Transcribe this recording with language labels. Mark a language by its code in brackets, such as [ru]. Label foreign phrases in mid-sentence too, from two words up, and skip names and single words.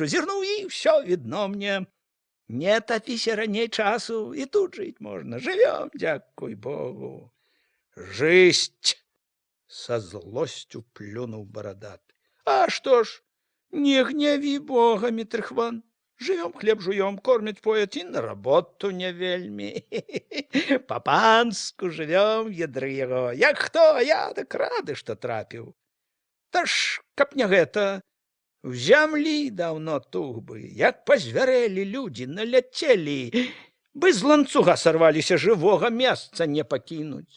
[be] Зірнуў, і ўсё відно мне. Не тапіся раней часу, і тут жыць можна. Жывём, дзякуй Богу». «Жысть!» – са злосцю плюнуў барадаты. «А што ж, не гняві Бога, Мітрыхван. [ru] Живем, хлеб жуем, кормит, поет, и на работу не вельми. [be] Па-панску живем, ядры яго. Як хто, я так рады, што трапіў. Та ж, каб не гэта, в зямлі даўно тух бы, як пазвярэлі людзі, наляцелі, бы з ланцуга сарваліся, жывога месца не пакінуць.